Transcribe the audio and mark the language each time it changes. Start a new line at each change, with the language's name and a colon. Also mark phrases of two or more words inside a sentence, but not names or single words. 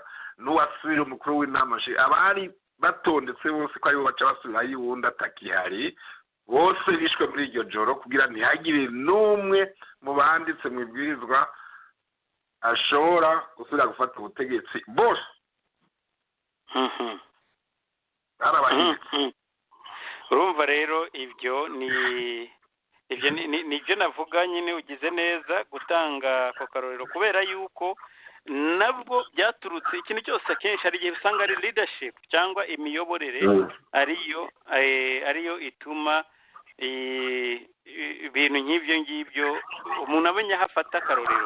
Rundi: N'uwasubira umukuru w'inama abari batondetse bose ko aribo baca basubirayo uwundi atakihari, bose bishwe muri iryo joro, kugira ntihagire n'umwe mu banditse mu ibwirizwa ashobora gusubira gufata ubutegetsi. Bose barabahindutse.
Kinyarwanda: Urumva rero ibyo nibyo navuga nyine. Ugize neza gutanga ako karorero, kubera yuko nabwo byaturutse ikintu cyose akenshi hari igihe usanga ari leadership cyangwa imiyoborere ariyo ituma ibintu nk'ibyo ngibyo umuntu amenya aho afata akarorero.